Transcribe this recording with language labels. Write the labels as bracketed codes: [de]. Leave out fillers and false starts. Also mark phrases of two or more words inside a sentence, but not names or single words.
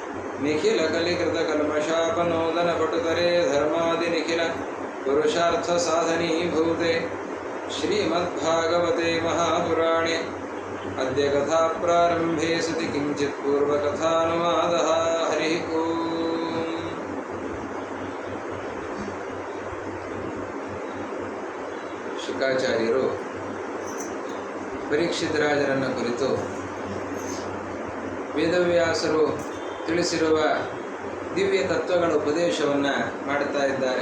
[sa] निखिलकलिकृतकल्मषापनोदनपटुतरे धर्मादिनिखिल पुरुषार्थसाधनीभूते श्रीमद्भागवते महापुराणे अद्य कथाप्रारम्भे सति किञ्चित् पूर्वकथानुवादः। हरिः ओम्। [kn] ಶುಕಾಚಾರ್ಯರು ಪರೀಕ್ಷಿತರಾಜರನ್ನು ಕುರಿತು ವೇದವ್ಯಾಸರು ತಿಳಿಸಿರುವ ದಿವ್ಯ ತತ್ವಗಳ ಉಪದೇಶವನ್ನು ಮಾಡುತ್ತಾ ಇದ್ದಾರೆ.